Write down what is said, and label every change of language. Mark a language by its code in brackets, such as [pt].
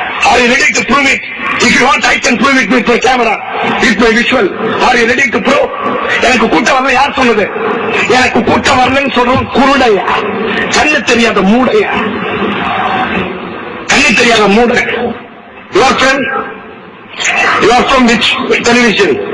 [en] Are you ready to prove it? If you want, I can prove it with my camera, with my visual. Are you ready to prove? [ta] எனக்கு கூட்டம் வரல யார் சொன்னது? எனக்கு கூட்டம் வரலன்னு சொல்றோம் குருடையா, கண்ணு தெரியாத மூடையா, கண்ணு தெரியாத மூடை. [en] Your friend? You are from which television?